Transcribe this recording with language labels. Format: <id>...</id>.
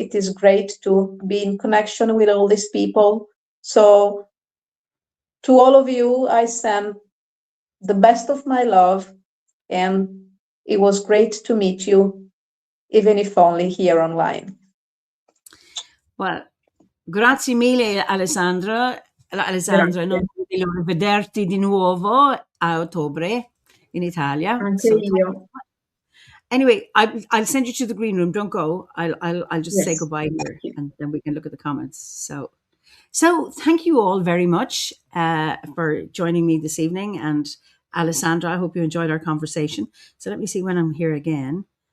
<en>It is great to be in connection with all these people. So to all of you, I send the best of my love, and it was great to meet you, even if only here online.</en> <it>Well, grazie mille Alessandra, non vedo vederti di nuovo a ottobre in Italia. Anche io.</it> <en>Anyway, I'll send you to the green room. Don't go. I'll just say goodbye here, and then we can look at the comments. So thank you all very much for joining me this evening. And Alessandra, I hope you enjoyed our conversation. So let me see when I'm here again.</en>